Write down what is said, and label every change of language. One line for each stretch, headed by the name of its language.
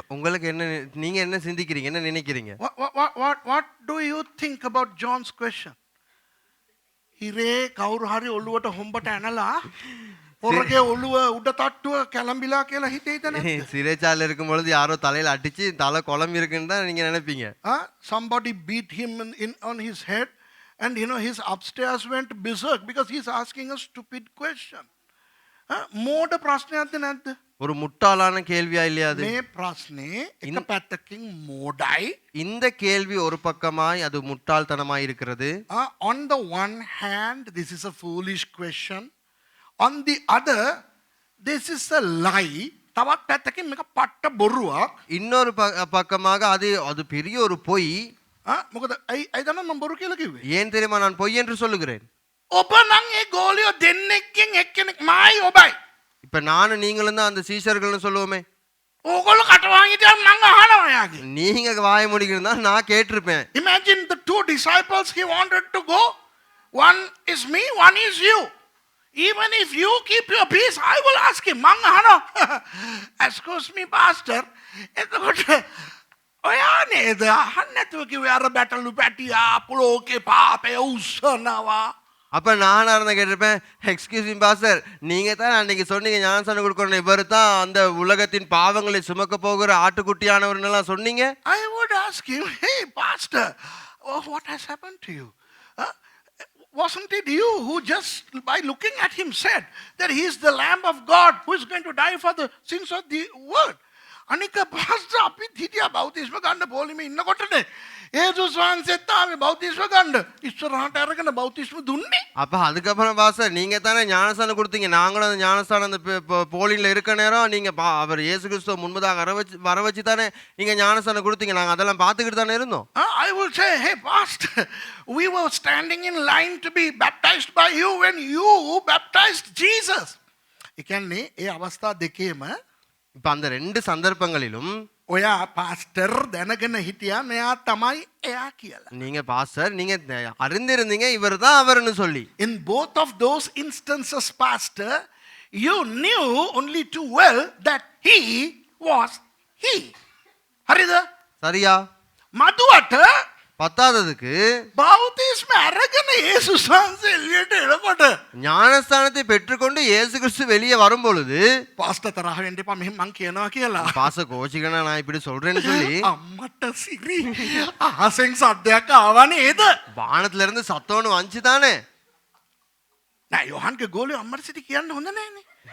Tamil: உங்களுக்கு என்ன, நீங்க என்ன சிந்திக்கிறீங்க, என்ன நினைக்கிறீங்க?
English: What do you think about John's question?
Sinhala: හිරේ කවුරු හරි ඔළුවට හොම්බට ඇනලා පොරගේ ඔළුව උඩ තට්ටුව කැළඹිලා කියලා හිතේද නැද්ද?
Tamil: சிறைச்சாலையில் இருக்கும் பொழுது யாரோ தலையில அடிச்சு தலை குழம்பு இருக்குன்னு தான் நீங்க நினைப்பீங்க.
English: Somebody beat him on his head, and his upstairs went berserk because he's asking a stupid question.
Sinhala: මෝඩ ප්‍රශ්නයක්ද නැද්ද?
Tamil: ஒரு முட்டாளான கேள்வியா இல்லையா அது?
Sinhala: මේ ප්‍රශ්නේ එක පැත්තකින් මෝඩයි.
Tamil: இந்த கேள்வி ஒரு பக்கமாய் அது முட்டாள்தனமாய் இருக்கிறது.
English: On the one hand, this is a foolish question. On the other, this is a lie.
Sinhala: තවත් පැත්තකින් මේක පට්ට බොරුවක්.
Tamil: இன்னொரு பக்கமாக அது பெரிய ஒரு பொய்.
Sinhala: මොකද ඇයි දන්නවද මම බොරු කියලා කිව්වේ?
Tamil: ஏன் தெரியுமா நான் பொய் என்று சொல்லுகிறேன்?
Sinhala: ඔබ නම් ඒ ගෝලියෝ දෙන්නෙක්ගෙන් එක්කෙනෙක් මායි ඔබයි.
Tamil: இப்ப நானும் நீங்களும் தான் அந்த சீஷர்கள்னு சொல்லுவோமே.
Sinhala: ඕගොල්ලෝ කටවාන් හිටියම මං අහනවා යාගේ.
Tamil: நீங்க வாய முடிக்கிறதா நான் கேட்டிருப்பேன்.
English: Imagine the two disciples he wanted to go. One is me, one is you. Even if you keep your peace, I will ask him.
Sinhala: මං අහනවා.
English: Excuse me, pastor.
Sinhala: එතකොට ඔයා නේද අහන්න නැතුව කිව්වේ අර බැටළු පැටියා පුලෝකේ පාපය උස්සනවා.
Tamil: அப்ப நானா இருந்தா கேட்டிருப்பேன்,
English: excuse me
Tamil: பாஸ்டர், நீங்க தான் அன்னைக்கு சொன்னீங்க ஞானஸ்நானம் கொடுக்கணும், இவர் தான் அந்த உலகத்தின் பாவங்களை சுமக்க போகிற ஆட்டுக்குட்டியானவர்னு எல்லாம் சொன்னீங்க.
English: I would ask him, hey pastor, what has happened to you? Wasn't it you who just by looking at him said that he is the Lamb of God who is going to die for the sins of the world?
Sinhala: අනික pastor අපි හිටියා බෞතිස්ම ගන්න පොලිමේ ඉන්නකොටනේ යේසුස් වහන්සේත් ආවේ බෞතිස්ම ගන්න ඉස්සරහට අරගෙන බෞතිස්ම දුන්නේ.
Tamil: அப்ப அதுக்கப்புறம் பாஸ்டர் நீங்க தானே ஞானஸ்நானம் கொடுத்தீங்க, நாங்களும் அந்த ஞானஸ்நானம் அந்த போலின்ல இருக்க நேரம் நீங்க அவர் இயேசு கிறிஸ்துவ முன்பதாக வர வச்சு தானே நீங்க ஞானஸ்நானம் கொடுத்தீங்க, நாங்க அதெல்லாம் பார்த்துக்கிட்டு தானே இருந்தோம்.
English: I will say, hey pastor, we were standing in line to be baptized by you when you baptized Jesus.
Sinhala: ඒ කියන්නේ ඒ අවස්ථා දෙකේම
Tamil: இப்ப அந்த ரெண்டு சந்தர்ப்பங்களிலும்
Sinhala: ඔයා පාස්ටර් දැනගෙන හිටියා මෙයා තමයි එයා කියලා.
Tamil: நீங்க பாஸ்டர் நீங்க அறிந்திருந்தீங்க இவர் தான் அவர்னு சொல்லி.
English: In both of those instances, pastor, you knew only too well that he was he.
Sinhala: හරිද?
Tamil: சரியா?
Sinhala: මදුවට
Tamil: பத்தாததுக்கு
Sinhala: බෞතිස්ම අරගෙන යේසුස් වහන්සේ එළියට එනකොට
Tamil: ஞானஸ்தானத்தை பெற்றுக்கொண்டு இயேசு கிறிஸ்து வெளியே வரும் பொழுது
Sinhala: පාස්ටර් තරහ වෙන්න එපා මෙහෙම මං කියනවා කියලා.
Tamil: பாச கோச்சிக்கனா நான் இப்படி சொல்றேன்னு சொல்லி
Sinhala: අම්මට සිරි අහසෙන් සද්දයක් ආවා නේද?
Tamil: வானத்துல இருந்து சத்தம்னு வந்துச்சு தானே.
Sinhala: නෑ යොහන්ගේ ගෝලිය අම්මට සිටි කියන්න හොඳ නෑනේ.